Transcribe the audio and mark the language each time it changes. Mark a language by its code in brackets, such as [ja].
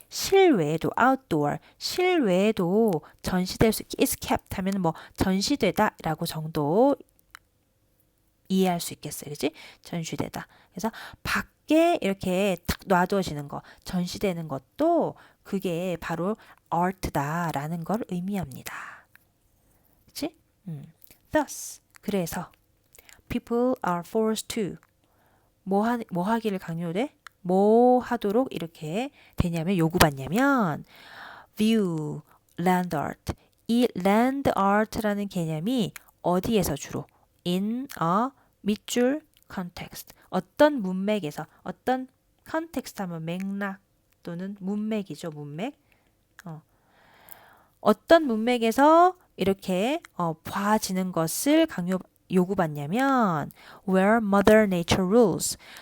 [ko] 실외에도 outdoor, 실외에도 전시될 수 escaped 하면 뭐 전시되다라고 정도 이해할 수 있겠어요. 그지? 전시되다. 그래서 밖에 이렇게 탁 놔두어지는 거, 전시되는 것도 그게 바로 art다라는 걸 의미합니다. 그치? [en] Thus, [ko] 그래서 [en] people are forced to [ko] 뭐 하기를 강요돼? 뭐 하도록 이렇게 되냐면 요구받냐면 [en] view land art. [ko] 이 land art라는 개념이 어디에서 주로? [en] in a 밑줄 context. [ko] 어떤 문맥에서 어떤 context 하면 맥락 또는 문맥이죠. 문맥. 어떤 문맥에서 이렇게 봐지는 것을 요구받냐면 [en] where mother nature rules.